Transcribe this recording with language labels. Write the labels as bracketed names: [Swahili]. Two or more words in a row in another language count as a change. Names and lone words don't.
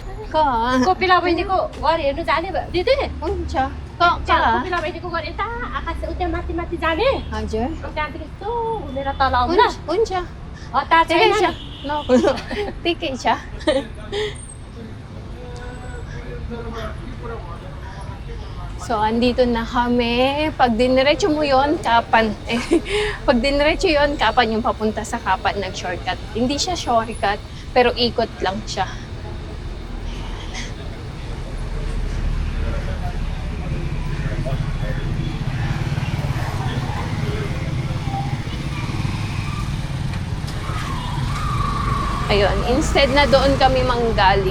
[Nepali] का कोपिला बहिनीको घर हेर्नु जाने भयो दिदी हुन्छ कोपिला बहिनीको घर यता आकाश उता माथि माथि जाने हजुर अनि त्यहाँदेखि यस्तो घुमेर तल आउनु हुन्छ हतार ठिकै छैन छ ल ठिकै छ [Filipino] So, andito na kami. Pag diniretso mo yon Kapan. Pag diniretso yon Kapan yung papunta sa Kapan, nag-shortcut. Hindi siya shortcut, pero ikot lang siya. Ayun, instead na doon kami manggaling.